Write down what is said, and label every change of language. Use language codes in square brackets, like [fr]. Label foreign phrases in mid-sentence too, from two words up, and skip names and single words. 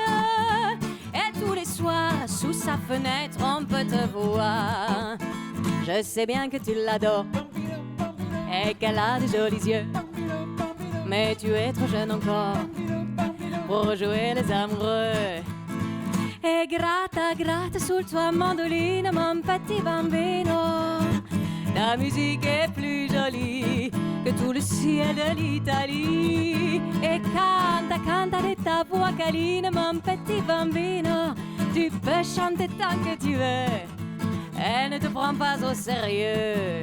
[fr] Et tous les soirs, sous sa fenêtre, on peut te voir. Je sais bien que tu l'adores et qu'elle a de jolis yeux. Mais tu es trop jeune encore pour jouer les amoureux. [it] E gratta, gratta sul tuo mandolino, [fr] mon petit bambino. La musique est plus jolie que tout le ciel de l'Italie. Et canta, canta de ta voix câline, mon petit bambino. Tu peux chanter tant que tu veux, elle ne te prend pas au sérieux.